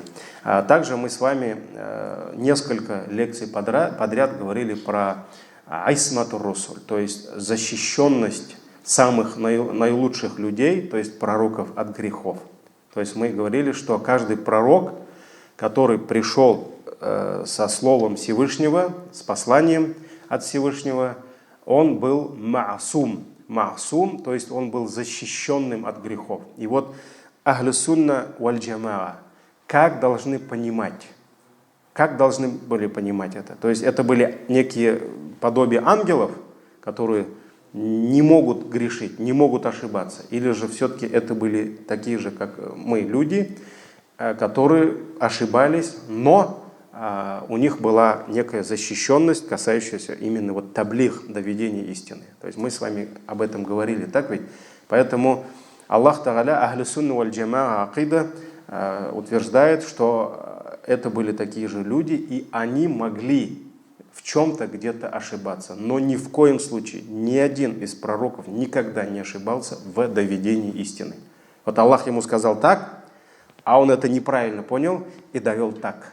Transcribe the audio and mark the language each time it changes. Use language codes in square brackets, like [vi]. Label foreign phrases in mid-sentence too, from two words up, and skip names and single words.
[ru] Также мы с вами несколько лекций подряд говорили про [ar] عصمة الرسل, [ru] то есть защищенность самых наилучших людей, то есть пророков от грехов. То есть мы говорили, что каждый пророк, который пришел со словом Всевышнего, с посланием от Всевышнего, он был маасум, то есть он был защищенным от грехов. И вот [ar] أهل السنة والجماعة, [ru] как должны были понимать это? То есть это были некие подобия ангелов, которые не могут грешить, не могут ошибаться. Или же все-таки это были такие же, как мы, люди, которые ошибались, но у них была некая защищенность, касающаяся именно вот таблиг, доведения истины. То есть мы с вами об этом говорили, так ведь? [ar] Поэтому الله تعالى، أهل السنة والجماعة عقيدة, [ru] утверждает, что это были такие же люди, и они могли в чем-то где-то ошибаться. Но ни в коем случае ни один из пророков никогда не ошибался в доведении истины. Вот Аллах ему сказал так, а он это неправильно понял и довел так.